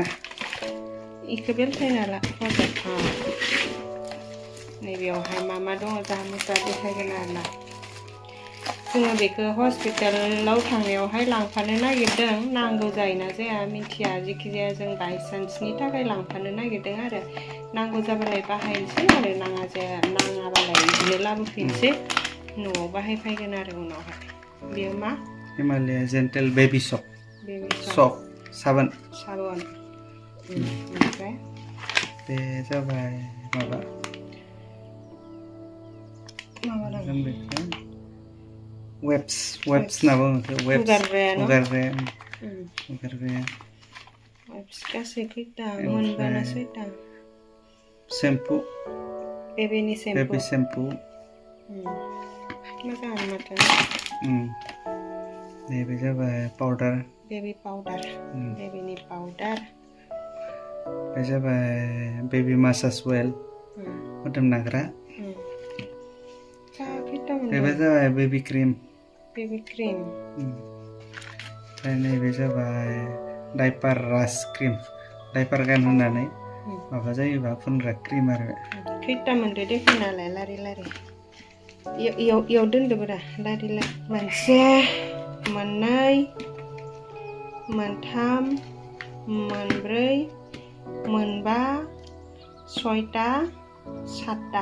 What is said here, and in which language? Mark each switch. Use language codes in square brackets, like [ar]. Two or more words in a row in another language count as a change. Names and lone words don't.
[brx] इखौ बेलथायना ला नैबेयावहाय मा दङ जाहा मुथुआ देखायगोन आरोना जोङो बेखौ हस्पिटालाव थांनायावहाय लांफानो नागिरदों नांगौ जायोना जाया मिथिया जिखिजाया जों बायसान्सनि थाखाय लांफानो नागिरदों आरो नांगौ जाबालाय बाहायनोसै आरो नाङाबालाय बिदिनो लाबोफिनसै न'आव बाहायफैगोन आरो उनावहाय बेयो मा Himalaya Gentle Baby Soap. Baby Soap. Sabun. Sabun. Oke. Bे जाबाय माबा dong? Webs होनना बुङो webs. Hugarग्राया न'? हुगारग्राया. Webs गासै खैथा मोनबाना सयथा? Shampoo. [en] Baby shampoo. Baby shampoo. [brx] मोजाङानो माथो. नैबे जाबाय powder. [en] Baby powder. [brx] Babyनि powder. बे जाबाय [en] baby massage oil. [brx] मोदोम नाग्रा. बेबो जाबाय [en] baby cream. Baby cream. [brx] ओमफ्राय नैबे जाबाय [en] diaper rash cream. [brx] diaper गानहोनानै माबा जायोबा फुनग्रा cream आरो. खैथा मोनदो देखायनालाय लारि लारि. इयाव दोनदोब्रा लारि लारि. मोनसे, मोननै, मोनथाम, मोनब्रै, मोनबा, सयथा, सातथा.